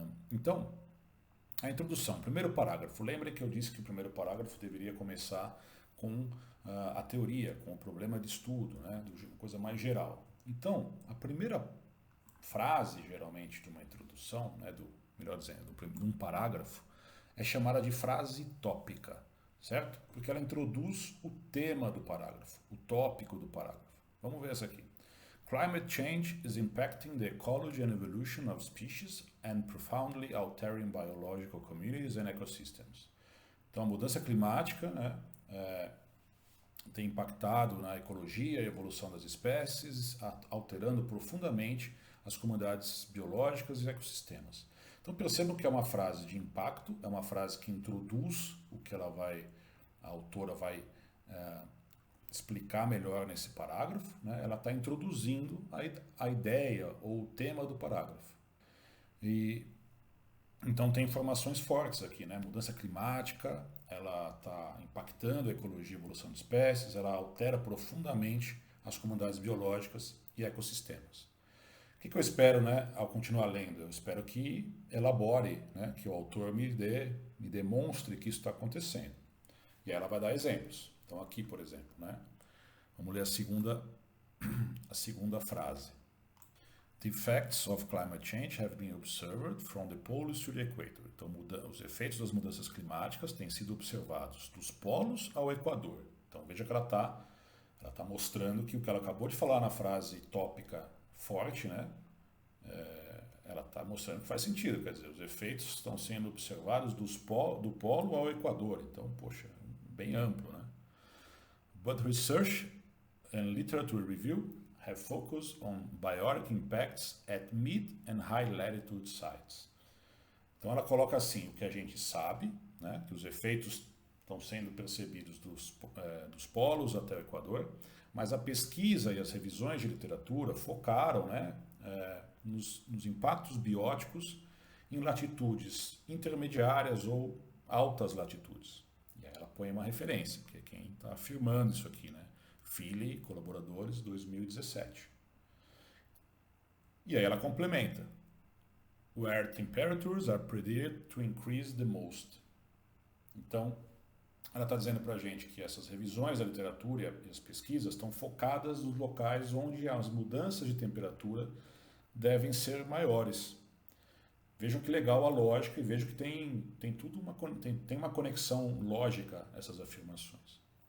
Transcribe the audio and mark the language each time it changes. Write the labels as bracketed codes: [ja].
[pt] Então, a introdução, primeiro parágrafo. Lembrem que eu disse que o primeiro parágrafo deveria começar com a teoria, com o problema de estudo, né, coisa mais geral. Então, a primeira frase, geralmente, de uma introdução, né, melhor dizendo, de um parágrafo, é chamada de frase tópica, certo? Porque ela introduz o tema do parágrafo, o tópico do parágrafo. Vamos ver essa aqui. [en] Climate change is impacting the ecology and evolution of species and profoundly altering biological communities and ecosystems. [pt] Então, a mudança climática, né, tem impactado na ecologia e evolução das espécies, alterando profundamente as comunidades biológicas e ecossistemas. Então percebam que é uma frase de impacto, é uma frase que introduz o que a autora vai explicar melhor nesse parágrafo, né? Ela está introduzindo a ideia ou o tema do parágrafo. E então tem informações fortes aqui, né? Mudança climática, ela está impactando a ecologia e a evolução de espécies, ela altera profundamente as comunidades biológicas e ecossistemas. O que eu espero, né, ao continuar lendo? Eu espero que elabore, né, que o autor me demonstre que isso está acontecendo. E aí ela vai dar exemplos. Então aqui, por exemplo, né, vamos ler a segunda frase. [en] The effects of climate change have been observed from the poles to the equator. [pt] Então, os efeitos das mudanças climáticas têm sido observados dos polos ao Equador. Então, veja que ela tá mostrando que o que ela acabou de falar na frase tópica forte, né? Ela está mostrando que faz sentido, quer dizer, os efeitos estão sendo observados do polo ao Equador. Então, poxa, bem amplo, né? [en] But research and literature review have focused on biotic impacts at mid and high latitude sites. [pt] Então ela coloca assim, o que a gente sabe, né, que os efeitos estão sendo percebidos dos polos até o Equador, mas a pesquisa e as revisões de literatura focaram, né, nos impactos bióticos em latitudes intermediárias ou altas latitudes. E aí ela põe uma referência, que é quem está afirmando isso aqui, né? Feeley, colaboradores, 2017. E aí ela complementa. [en] Where temperatures are predicted to increase the most. [pt] Então, ela está dizendo para a gente que essas revisões da literatura e as pesquisas estão focadas nos locais onde as mudanças de temperatura devem ser maiores. Vejam que legal a lógica e vejam que tem uma conexão lógica essas afirmações.